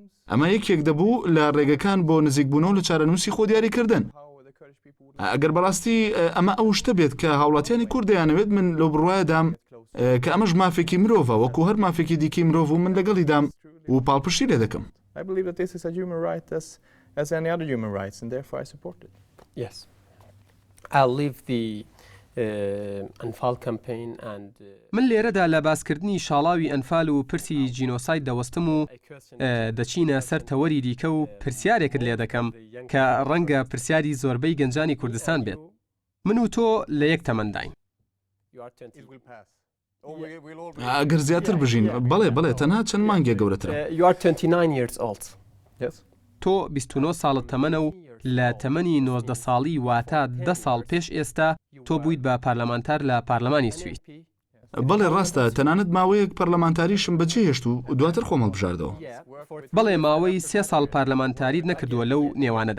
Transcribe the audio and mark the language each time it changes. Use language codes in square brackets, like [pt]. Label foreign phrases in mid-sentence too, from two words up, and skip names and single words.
[ckb] ئەمە یەکێک دەبوو لە ڕێگەکان بۆ نزیکبوونەوە لە چارەنووسی خۆ دیاریکردن. ئەگەر بەڕاستی ئەمە ئەو شتە بێت کە هاوڵاتیانی کورد دەیانەوێت من لەو بڕوایەدام کە ئەمەش مافێکی مرۆڤە وەکو هەر مافێکی دیکەی مرۆڤ و من لەگەڵیدام و پاڵپشتی لێ دەکەم. [en] Yes. I'll leave the ئەنفال campaign and [ckb] من لێرەدا لە باسکردنی شاڵاوی ئەنفال و پرسی جینۆساید دەوەستم و دەچینە سەر تەوەری دیکە و پرسیارێکت لێ دەکەم کە ڕەنگە پرسیاری زۆربەی گەنجانی کوردستان بێت. من و تۆ لە یەک تەمەنداین. ئەگەر زیاتر بژین بەڵێ تەنها چەند مانگێ گەورەترە. [en] You are 29 years old. [ckb] تۆ 29 ساڵت تەمەنە و لە تەمەنی 19 ساڵی واتە 10 ساڵ پێش ئێستا تۆ بوویت بە پارلەمانتار لە پارلەمانی سوید. بەڵێ ڕاستە تەنانەت ماوەیەک پەرلەمانتاریشم بەجێ هێشت و دواتر خۆم هەڵبژاردەوە. بەڵێ ماوەی 3 ساڵ پارلەمانتاریت نەکردووە لەو نێوانەدا.